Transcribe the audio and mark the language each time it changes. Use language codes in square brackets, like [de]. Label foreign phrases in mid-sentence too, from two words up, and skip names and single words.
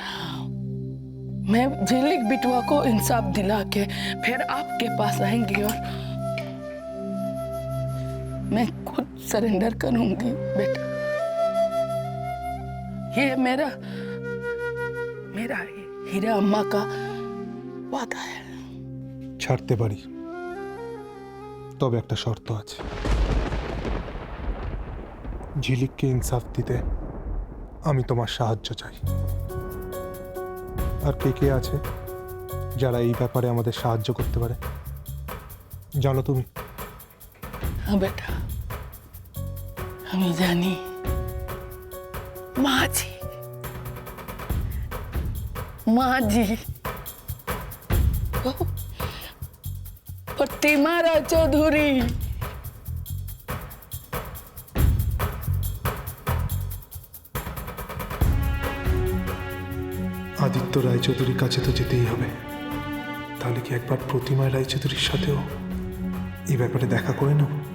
[hi] मैं झिलिक बिटवा को इंसाफ दिला के फिर आपके पास आएंगी और मैं खुद सरेंडर करूंगी बेटा। ये मेरा हीरा अम्मा का वादा है। [bn] ছাড়তে পারি, তবে একটা শর্ত আছে। ঝিলিককে ইনসাফ দিতে আমি তোমার সাহায্য চাই। আর কে কে আছে যারা এই ব্যাপারে আমাদের সাহায্য করতে পারে জানো তুমি? [hi] हाँ बेटा, हमें जानी माँ जी प्रतिमा राय चौधरी। [bn] আদিত্য রায়চৌধুরীর কাছে তো যেতেই হবে। তাহলে কি একবার প্রতিমা রায়চৌধুরীর সাথেও এই ব্যাপারে দেখা করে নাও?